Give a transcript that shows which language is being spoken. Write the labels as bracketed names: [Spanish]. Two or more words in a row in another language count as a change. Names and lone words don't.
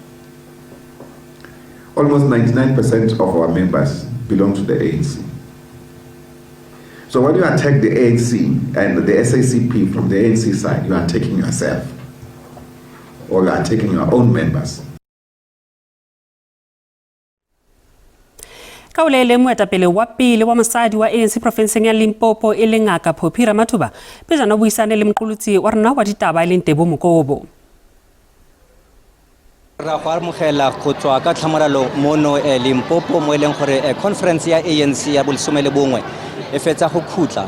[English] Almost 99% of our members belong to the ANC. So when you attack the ANC and the SACP from the ANC side, you are attacking yourself, or you are attacking your own members. [Northern Sotho] Kaulele moetapele wa pele wa mosadi wa ANC provinseng ya Limpopo e leng Ngaka Phophi Ramathuba pejana buisane le mqolotsi wa rona wa ditaba le Ntebo Mokobo. [Tswana] Ra go amogela go tswa ka tlhamaralo mono Limpopo mo eleng gore conference ya ANC ya bolsome le bongwe e fetsa go khutla